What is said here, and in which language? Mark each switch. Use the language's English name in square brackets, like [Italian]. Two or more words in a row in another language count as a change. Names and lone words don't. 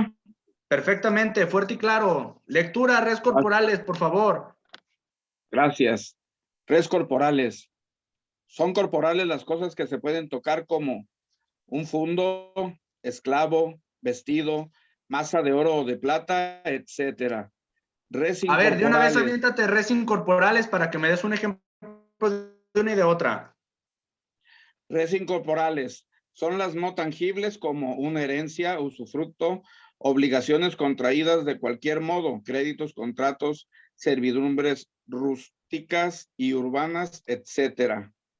[Spanish] Perfectamente, fuerte y claro. Lectura, [Latin] res corporales, [Spanish] por favor. Gracias. [Latin] Res corporales. [Spanish] Son corporales las cosas que se pueden tocar como un fundo, esclavo, vestido, masa de oro o de plata, etcétera. Res A ver, de una vez incorporales. aviéntate [Latin] res incorporales [Spanish] para que me des un ejemplo de una y de otra. [Latin] Res incorporales [Spanish] son las no tangibles como una herencia, usufructo, obligaciones contraídas de cualquier modo, créditos, contratos, servidumbres rústicas y urbanas, etcétera.